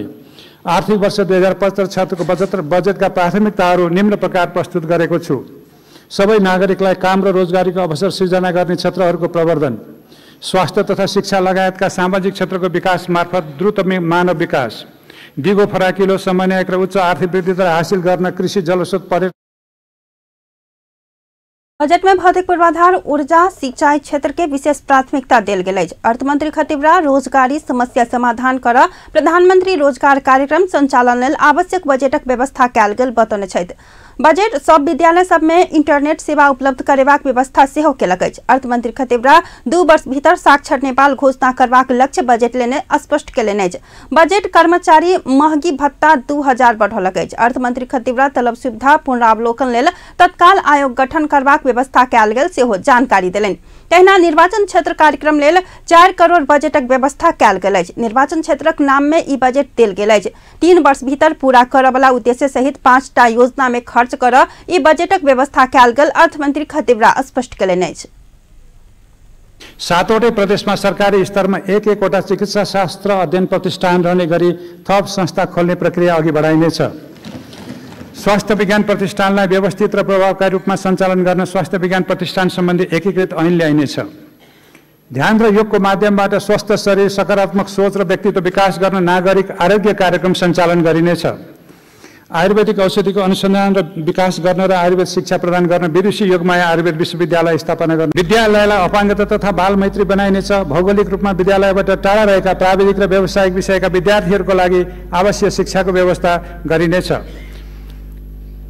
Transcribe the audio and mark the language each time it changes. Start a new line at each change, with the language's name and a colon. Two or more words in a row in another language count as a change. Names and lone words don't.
Nepali: आर्थिक वर्ष 2075-76 को बजेटका प्राथमिकताहरू निम्न प्रकार प्रस्तुत गरेको छु। सबै नागरिकलाई काम र रोजगारीको अवसर सृजना गर्ने क्षेत्रहरूको प्रवर्धन, स्वास्थ्य तथा शिक्षा लगायतका सामाजिक क्षेत्रको विकास मार्फत द्रुत मानव विकास, दिगो फराकिलो, समन्वयक र उच्च आर्थिक वृद्धि दर हासिल गर्न कृषि, जलस्रोत, पर्यटन।
Maithili: बजट में भौतिक पूर्वाधार, ऊर्जा, सिंचाई क्षेत्र के विशेष प्राथमिकता देल गेल अछि। अर्थमंत्री खटीवरा रोजगारी समस्या समाधान कर प्रधानमंत्री रोजगार कार्यक्रम संचालन लेल आवश्यक बजेटक व्यवस्था कयल गेल बतौने छथि। बजट सब विद्यालय सब में इंटरनेट सेवा उपलब्ध करेबाक व्यवस्था सेहो केलक अछि। अर्थमंत्री खटीवरा 2 वर्ष भीतर साक्षर नेपाल घोषणा करबाक लक्ष्य बजट लेने स्पष्ट केलनि अछि। बजट कर्मचारी महंगी भत्ता 2000 बढ़ौलक अछि। अर्थमंत्री खटीवरा तलब सुविधा पुनरावलोकन लेल तत्काल आयोग गठन करबाक व्यवस्था कयल गेल सेहो जानकारी देलनि। तहिना निर्वाचन क्षेत्र कार्यक्रम लेल 4 करोड़ बजटक व्यवस्था कयल गेल अछि। निर्वाचन क्षेत्रक नाम में ई बजट देल गेल अछि। 3 वर्ष भीतर पूरा करऽ वाला उद्देश्य सहित 5 टा योजना में खर्च कर ई बजटक व्यवस्था कयल गेल अर्थमंत्री खटीवरा स्पष्ट केलनि अछि।
Nepali: 7वटै प्रदेशमा सरकारी स्तरमा एक-एकवटा चिकित्सा शास्त्र अध्ययन प्रतिष्ठान रहने गरी थप संस्था खोल्ने प्रक्रिया अघि बढाइनेछ। स्वास्थ्य विज्ञान प्रतिष्ठानलाई व्यवस्थित र प्रभावकारी रूपमा सञ्चालन गर्न स्वास्थ्य विज्ञान प्रतिष्ठान सम्बन्धी एकीकृत ऐन ल्याइनेछ। ध्यान र योगको माध्यमबाट स्वस्थ शरीर, सकारात्मक सोच र व्यक्तित्व विकास गर्न नागरिक आरोग्य कार्यक्रम सञ्चालन गरिनेछ। आयुर्वेदिक औषधिको अनुसन्धान र विकास गर्न र आयुर्वेद शिक्षा प्रदान गर्न विदुषी योगमाया आयुर्वेद विश्वविद्यालय स्थापना गर्न। विद्यालयलाई अपाङ्गता तथा बाल मैत्री बनाइनेछ। भौगोलिक रूपमा विद्यालयबाट टाढा रहेका प्राविधिक र व्यावसायिक विषयका विद्यार्थीहरूको लागि आवश्यक शिक्षाको व्यवस्था गरिनेछ।